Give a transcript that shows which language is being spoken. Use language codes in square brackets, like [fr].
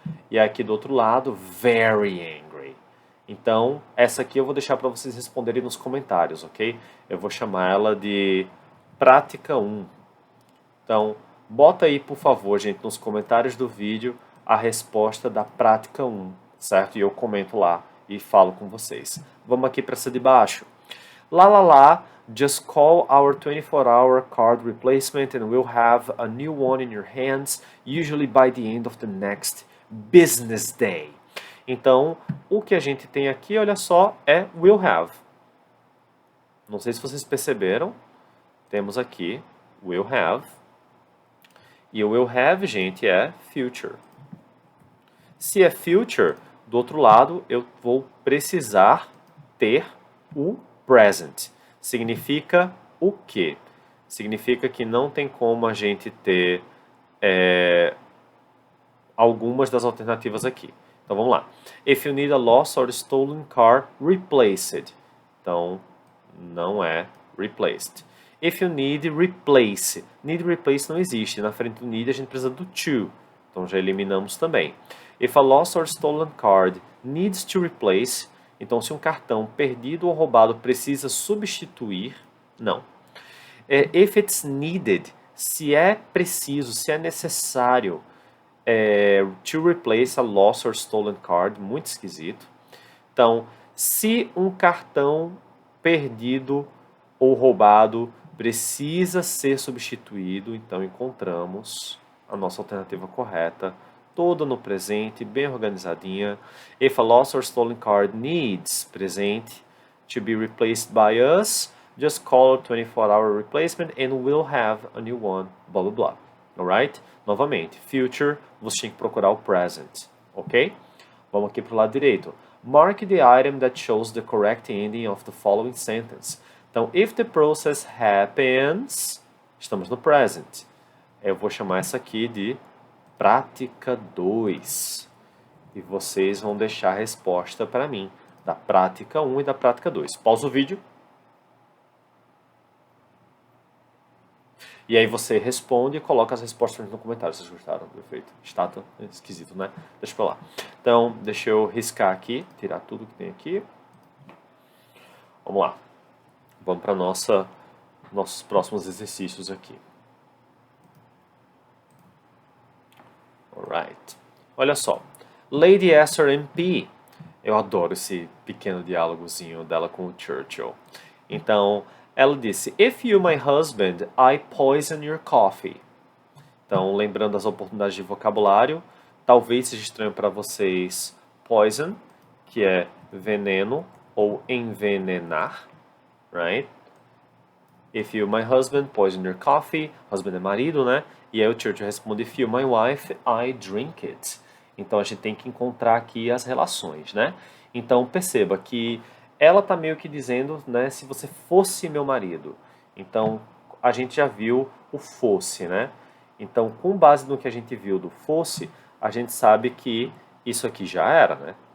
[pt] E aqui do outro lado, [en] very angry. [pt] Então, essa aqui eu vou deixar para vocês responderem nos comentários, ok? Eu vou chamar ela de prática 1. Então, bota aí, por favor, gente, nos comentários do vídeo a resposta da prática 1, certo? E eu comento lá e falo com vocês. Vamos aqui para essa de baixo. [en] Lá, lá, lá, just call our 24-hour card replacement and we'll have a new one in your hands, usually by the end of the next business day. [pt] Então, o que a gente tem aqui, olha só, é will have. Não sei se vocês perceberam, temos aqui will have. E o will have, gente, é future. Se é future, do outro lado, eu vou precisar ter o present. Significa o quê? Significa que não tem como a gente ter algumas das alternativas aqui. Então vamos lá. [en] If you need a lost or stolen car replaced. [pt] Então não é replaced. [en] If you need replace. [pt] Need replace não existe. Na frente do need a gente precisa do to. Então já eliminamos também. [en] If a lost or stolen card needs to replace. [pt] Então se um cartão perdido ou roubado precisa substituir, não. [en] If it's needed, [pt] se é preciso, se é necessário [en] to replace a lost or stolen card, [pt] muito esquisito. Então, se um cartão perdido ou roubado precisa ser substituído, então encontramos a nossa alternativa correta, toda no presente, bem organizadinha. [en] If a lost or stolen card needs, presente, to be replaced by us, just call a 24-hour replacement and we'll have a new one, blá blá blá. Alright? [pt] Novamente, future, você tem que procurar o present, ok? Vamos aqui para o lado direito. [en] Mark the item that shows the correct ending of the following sentence. [pt] Então, [en] if the process happens, [pt] estamos no present. Eu vou chamar essa aqui de prática 2. E vocês vão deixar a resposta para mim, da prática 1 e da prática 2. Pausa o vídeo. E aí você responde e coloca as respostas no comentário. Vocês gostaram do efeito? Estátua? Esquisito, né? Deixa pra lá. Então, deixa eu riscar aqui, tirar tudo que tem aqui. Vamos lá. Vamos para nossos próximos exercícios aqui. Alright. Olha só. Lady Esther MP. Eu adoro esse pequeno diálogozinho dela com o Churchill. Então, ela disse, [en] if you, my husband, I poison your coffee. [pt] Então, lembrando as oportunidades de vocabulário, talvez seja estranho para vocês poison, que é veneno ou envenenar, right? [en] If you, my husband, poison your coffee. [pt] Husband é marido, né? E aí o Churchill responde, [en] if you, my wife, I drink it. [pt] Então, a gente tem que encontrar aqui as relações, né? Então, perceba que ela está meio que dizendo, né, se você fosse meu marido. Então, a gente já viu o fosse, né? Então, com base no que a gente viu do fosse, a gente sabe que isso aqui já era, né?